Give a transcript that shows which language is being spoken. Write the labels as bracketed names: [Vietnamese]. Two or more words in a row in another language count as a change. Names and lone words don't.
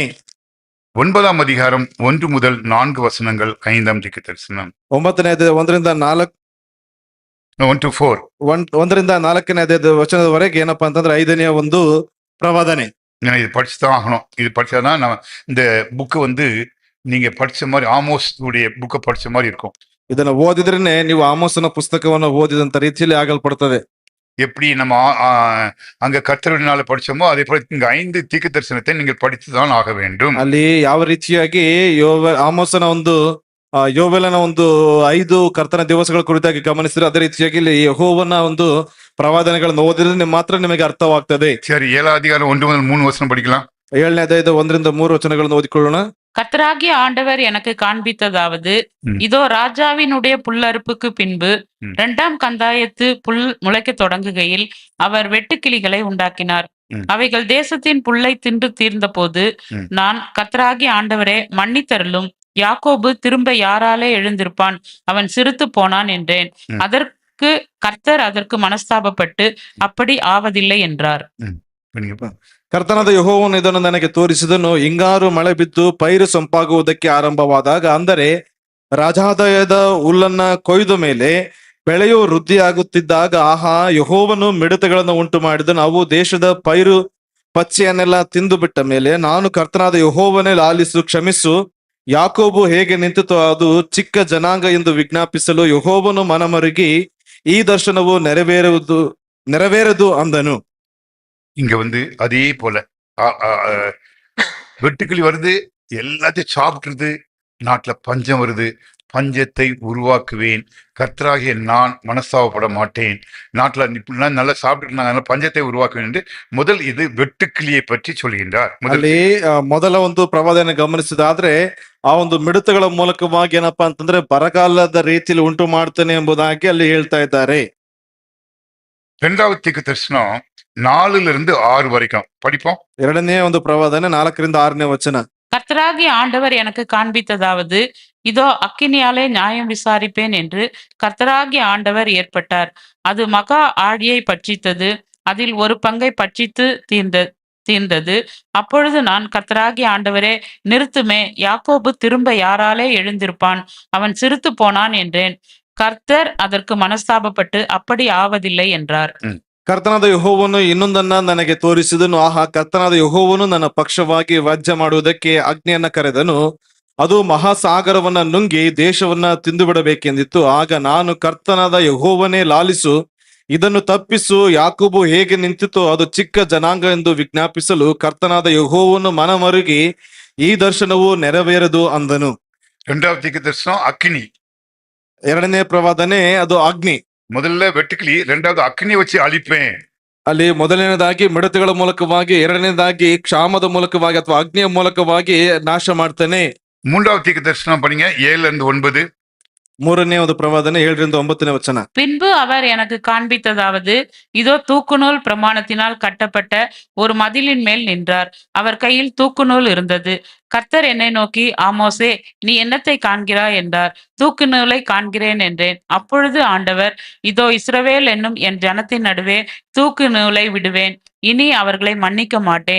[Tamil] 9ஆம் அதிகாரம் 1 முதல் 4 வசனங்கள் 5ஆம் தீர்க்க தரிசனம், [Kannada] 9ನೇ ಅಧ್ಯಾಯ 1-4 [English] 1 to 4. [Kannada] 1-4ನೇ ಅಧ್ಯಾಯದ ವಚನದವರೆಗೆ ಏನಪ್ಪಾ ಅಂತಂದ್ರೆ 5ನೇ ಒಂದು ಪ್ರವಾದನೆ. [Tamil] நான் இது படிச்சுதான் ஆகணும். இது படிச்சாதான் நான் இந்த புக்கு நீங்க படிச்ச மாதிரி ஆமோஸ் உடைய புக்கை படிச்ச மாதிரி இருக்கும். [Kannada] ಇದನ್ನ ಓದಿದ್ರೇನೆ ನೀವು ಆಮೋಸನ ಪುಸ್ತಕವನ್ನು ಓದಿದಂತ ರೀತಿಯಲ್ಲಿ ಆಗಲ್ಪಡ್ತದೆ. [Tamil] எப்படி நம்ம அங்க கர்த்தருடைய படிச்சோமோ அதே போல இங்க 5 தீர்க்க தரிசனத்தை நீங்கள் படித்துதான் ஆக வேண்டும். [Kannada] ಅಲ್ಲಿ ಯಾವ ರೀತಿಯಾಗಿ ಆಮೋಸನ ಒಂದು ಯೋವೆಲನ ಒಂದು 5 ಕರ್ತನ ದಿವಸಗಳ ಕುರಿತಾಗಿ ಗಮನಿಸಿದ್ರೆ ಅದೇ ರೀತಿಯಾಗಿ ಇಲ್ಲಿ ಯೆಹೋವನ ಒಂದು ಪ್ರವಾದನೆಗಳನ್ನು ಓದಿದ್ರೆ ಮಾತ್ರ ನಿಮಗೆ ಅರ್ಥವಾಗ್ತದೆ. [Tamil] சரி, 7ஆம் அதிகாரம் 1 முதல் 3 வசனம் படிக்கலாம். [Kannada] 7ನೇ ಅಧ್ಯಾಯದ 1-3 ವಚನಗಳನ್ನು ಓದಿಕೊಳ್ಳೋಣ. [Tamil] கர்த்தராகிய ஆண்டவர் எனக்கு காண்பித்ததாவது, இதோ ராஜாவினுடைய புல்லறுப்புக்கு பின்பு 2ஆம் கந்தாயத்து புல் முளைக்க தொடங்குகையில் அவர் வெட்டுக்கிளிகளை உண்டாக்கினார். அவைகள் தேசத்தின் புல்லை தின்று தீர்ந்த போது நான், கர்த்தராகிய ஆண்டவரே மன்னித்தருளும், யாக்கோபு திரும்ப யாராலே எழுந்திருப்பான், அவன் சிறுத்து போனான் என்றேன். அதற்கு கர்த்தர் அதற்கு மனஸ்தாபப்பட்டு அப்படி ஆவதில்லை என்றார். [Kannada] ಕರ್ತನಾದ ಯೆಹೋವನು ಇದನ್ನು ನನಗೆ ತೋರಿಸಿದನು, ಹಿಂಗಾರು ಮಳೆ ಬಿದ್ದು ಪೈರು ಸೊಂಪಾಗುವುದಕ್ಕೆ ಆರಂಭವಾದಾಗ, ಅಂದರೆ ರಾಜಾದಾಯದ ಹುಲ್ಲನ್ನ ಕೊಯ್ದ ಮೇಲೆ ಬೆಳೆಯು ವೃದ್ಧಿಯಾಗುತ್ತಿದ್ದಾಗ, ಆಹಾ, ಯೆಹೋವನು ಮಿಡತೆಗಳನ್ನು ಉಂಟು ಮಾಡಿದನು, ಅವು ದೇಶದ ಪೈರು ಪಚ್ಚೆಯನ್ನೆಲ್ಲ ತಿಂದು ಬಿಟ್ಟ ಮೇಲೆ ನಾನು, ಕರ್ತನಾದ ಯೆಹೋವನೇ ಲಾಲಿಸು, ಕ್ಷಮಿಸು, ಯಾಕೋಬು ಹೇಗೆ ನಿಂತಿತೋ ಅದು ಚಿಕ್ಕ ಜನಾಂಗ ಎಂದು ವಿಜ್ಞಾಪಿಸಲು ಯೆಹೋವನು ಮನಮರುಗಿ ಈ ದರ್ಶನವು ನೆರವೇರದು ಅಂದನು. [Tamil] இங்க அதே போல வெட்டுக்கிளி வருது, எல்லாத்தையும் சாப்பிட்டுருது, நாட்டுல பஞ்சம் வருது, பஞ்சத்தை உருவாக்குவேன், கர்த்தராகிய நான் மனஸ்தாபப்பட மாட்டேன், நாட்டுல இப்படிலாம் நல்லா சாப்பிட்டு பஞ்சத்தை உருவாக்குவேன் என்று முதல் இது வெட்டுக்கிளியை பற்றி சொல்கின்றார். [Kannada] ಅಲ್ಲಿ ಮೊದಲ ಒಂದು ಪ್ರವಾದನೆ ಗಮನಿಸಿದಾದ್ರೆ ಆ ಒಂದು ಮಿಡತೆಗಳ ಮೂಲಕವಾಗಿ ಏನಪ್ಪಾ ಅಂತಂದ್ರೆ ಬರಗಾಲದ ರೀತಿಯಲ್ಲಿ ಉಂಟು ಮಾಡ್ತಾನೆ ಎಂಬುದಾಗಿ ಅಲ್ಲಿ ಹೇಳ್ತಾ ಇದ್ದಾರೆ. [Tamil] 2வது தீர்க்க தரிசனம் 4-6 வரைக்கும் படிப்போம். [Kannada] ಎರಡನೇ ಒಂದು ಪ್ರವಾದನೆ 4-6 ವಚನ. [Tamil] கர்த்தராகிய ஆண்டவர் எனக்கு காண்பித்ததாவது, இதோ அக்கினியாலே நியாயம் விசாரிப்பேன் என்று கர்த்தராகிய ஆண்டவர் ஏற்பட்டார். அது மகா ஆழியை பட்சித்தது, அதில் ஒரு பங்கை பட்சித்து தீர்ந்தது. அப்பொழுது நான், கர்த்தராகிய ஆண்டவரே நிறுத்துமே, யாக்கோபு திரும்ப யாராலே எழுந்திருப்பான், அவன் சிறுத்து போனான் என்றேன். கர்த்தர் அதற்கு மனஸ்தாபப்பட்டு அப்படி ஆவதில்லை என்றார். [Kannada] ಕರ್ತನಾದ ಯೆಹೋವನು ಇನ್ನೊಂದನ್ನ ನನಗೆ ತೋರಿಸಿದನು, ಆಹಾ, ಕರ್ತನಾದ ಯೆಹೋವನು ನನ್ನ ಪಕ್ಷವಾಗಿ ವಾದ್ಯ ಮಾಡುವುದಕ್ಕೆ ಅಗ್ನಿಯನ್ನ ಕರೆದನು, ಅದು ಮಹಾಸಾಗರವನ್ನ ನುಂಗಿ ದೇಶವನ್ನ ತಿಂದು ಬಿಡಬೇಕೆಂದಿತ್ತು. ಆಗ ನಾನು, ಕರ್ತನಾದ ಯೆಹೋವನೇ ಲಾಲಿಸು, ಇದನ್ನು ತಪ್ಪಿಸು, ಯಾಕೋಬು ಹೇಗೆ ನಿಂತಿತೋ ಅದು ಚಿಕ್ಕ ಜನಾಂಗ ಎಂದು ವಿಜ್ಞಾಪಿಸಲು ಕರ್ತನಾದ ಯೆಹೋವನು ಮನಮರುಗಿ ಈ ದರ್ಶನವು ನೆರವೇರದು ಅಂದನು. [Tamil] 2வது தீர்க்க தரிசனம் அக்கினி. [Kannada] ಎರಡನೇ ಪ್ರವಾದನೆ ಅದು ಅಗ್ನಿ. [Tamil] முதல்ல வெட்டுக்கிளி, 2வது அக்கினி வச்சு அழிப்பேன். [Kannada] ಅಲ್ಲಿ ಮೊದಲನೇದಾಗಿ ಮಿಡತೆಗಳ ಮೂಲಕವಾಗಿ, ಎರಡನೇದಾಗಿ ಕ್ಷಾಮದ ಮೂಲಕವಾಗಿ ಅಥವಾ ಅಗ್ನಿಯ ಮೂಲಕವಾಗಿ ನಾಶ ಮಾಡ್ತಾನೆ. [Tamil] 3வது தீர்க்க தரிசனம் படிங்க, 7-9. [Kannada] ಮೂರನೇ ಒಂದು ಪ್ರವಾದನೆ 7-9 ವಚನ. [Tamil] பின்பு அவர் எனக்கு காண்பித்ததாவது, இதோ தூக்குநூல் பிரமாணத்தினால் கட்டப்பட்ட ஒரு மதிலின் மேல் நின்றார். அவர் கையில் தூக்குநூல் இருந்தது. கர்த்தர் என்னை நோக்கி, ஆமோசே, நீ என்னத்தை காண்கிறாய் என்றார். தூக்கு நூலை காண்கிறேன் என்றேன். அப்பொழுது ஆண்டவர், இதோ இஸ்ரவேல் என்னும் என் ஜனத்தின் நடுவே தூக்கு நூலை விடுவேன், இனி அவர்களை மன்னிக்க மாட்டேன்.